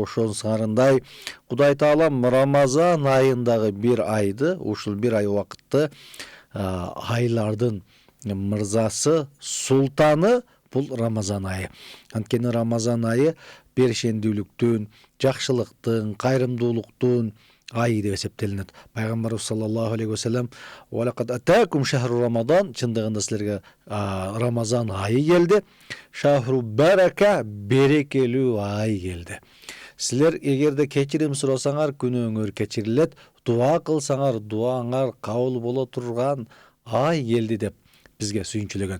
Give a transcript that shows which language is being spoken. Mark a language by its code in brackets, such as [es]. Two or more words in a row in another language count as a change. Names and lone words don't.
[ky] Ошонун сыңарындай Кудай Таала Рамазан айындагы бир айды, ушул бир ай убакытты айлардын мырзасы, султаны бул Рамазан айы. Анткени Рамазан айы беришендүүлүктүн, жакшылыктын, кайрымдуулуктун айы деп эсептелинет. [ar] Пайгамбарыбыз صلى الله عليه وسلم ولقد أتاكم شهر رمضان», [ky] чындыгында силерге Рамазан айы келди. [ar] شهر بركة, [ky] берекелүү ай келди. Силер эгерде кечирим сурасаңар, күнөөңөр кечирилет, дуа кылсаңар, дуаңар кабыл боло турган ай келди деп бизге сүйүнчүлөгөн.